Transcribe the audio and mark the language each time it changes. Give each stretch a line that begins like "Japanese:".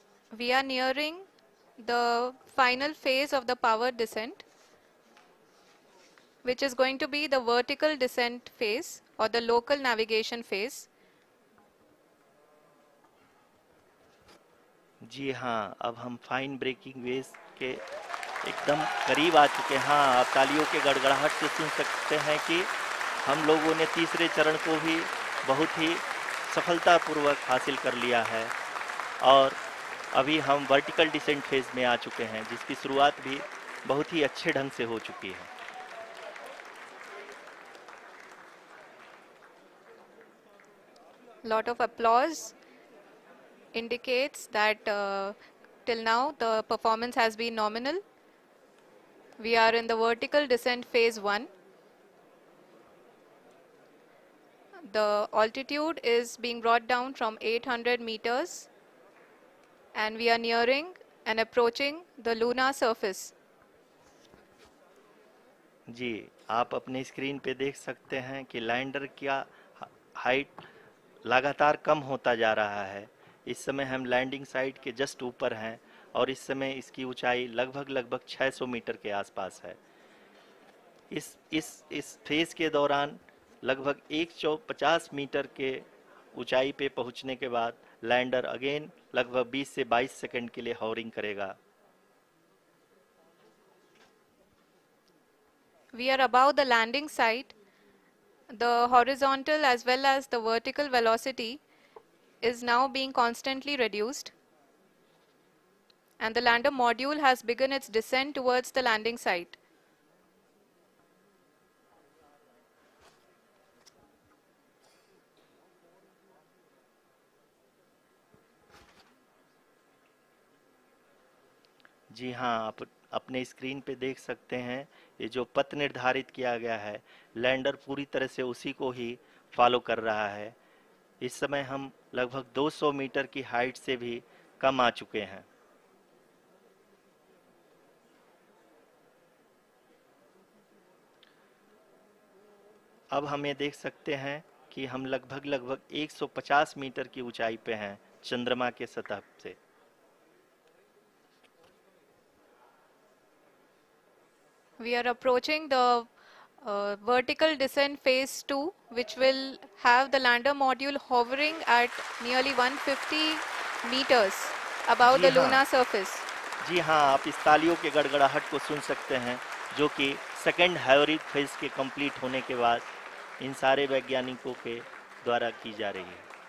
English: We are nearing the final phase of the power descent, which is going to be the vertical descent phase or the local navigation phase.
Hindi: जी हाँ, अब हम fine breaking waves के एकदम करीब आ चुके हैं। हाँ, आप तालियों के गड़गड़ाहट से सुन सकते हैं कि हम लोगों ने तीसरे चरण को भी बहुत ही सफलतापूर्वक हासिल कर लिया है और अभी हम वर्टिकल डिसेंट फेज में आ चुके हैं, जिसकी शुरुआत भी बहुत ही अच्छे ढंग से हो चुकी है।
English: Lot of applause indicates that till now the performance has been nominal. We are in the vertical descent phase 1. The altitude is being brought down from 800 meters and we are nearing and approaching the lunar surface.
Hindi: जी, आप अपने screen पे देख सकते हैं कि lander का height लगातार कम होता जा रहा है। इस समय हम लैंडिंग साइट के जस्ट ऊपर हैं और इस समय इसकी ऊंचाई लगभग 600 मीटर के आसपास है। इस फेज के दौरान लगभग 150 मीटर के ऊंचाई पे पहुंचने के बाद लैंडर अगेन लगभग 20 से 22 सेकंड के लिए हॉवरिंग करेगा।
English: We are above the landing site. The horizontal as well as the vertical velocity is now being constantly reduced. And the lander module has begun its descent towards the landing site.
Hindi: जी हाँ, आप अपने screen पे देख सकते हैं ये जो पथ निर्धारित किया गया है, लैंडर पूरी तरह से उसी को ही फॉलो कर रहा है। इस समय हम लगभग 200 मीटर की हाइट से भी कम आ चुके हैं। अब हम ये देख सकते हैं कि हम लगभग 150 मीटर की ऊंचाई पे हैं चंद्रमा के सतह से।
English: We are approaching the vertical descent phase 2, which will have the lander module hovering at nearly 150 meters above the lunar surface.
Hindi: जी हाँ, आप इस तालियों के गड़गड़ाहट को सुन सकते हैं, जो कि सेकंड हाइब्रिड फेज के कंप्लीट होने के बाद इन सारे वैज्ञानिकों के द्वारा की जा रही है।